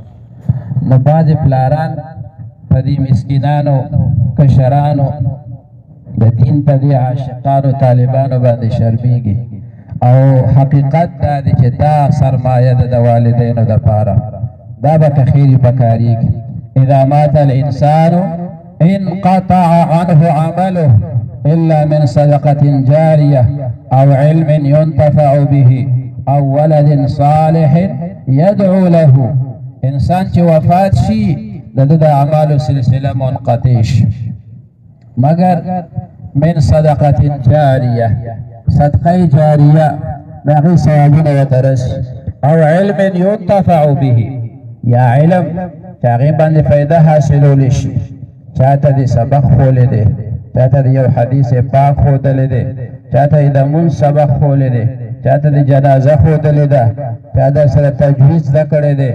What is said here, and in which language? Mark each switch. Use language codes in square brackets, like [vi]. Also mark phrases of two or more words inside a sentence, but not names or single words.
[ps] نو بعضې پلاران په دې مسکینانو کشرانو د دین په دې عاشقانو طالبانو باندې شرمېږي، او حقیقت دا دی چې دا سرمایه ده د والدینو دپاره، دا به که خیرې پکارېږي. [ar] اذا مات الانسان انقطع عنه عمله الا من صدقة جارية او علم ينتفع به او ولد صالح يدعو له. [ps] انسان چې وفات شي د ده د اعمالو سلسله منقطع شي مگر [ar] من صدقة جارية، [ps] صدقه جاریه د هغې ثوابونه ورته رسي، او [ar] علم ينتفع به، [ps] یا علم چې هغې باندې فایده حاصلولی شي. چاته دې سبق ښولی دی، چاته دې یو حدیث پاک ښودلی دی، چاته یې د مونځ سبق ښولی دی، چاته دې جنازه ښودلې ده، چا در سره تجویز زده کړی دی.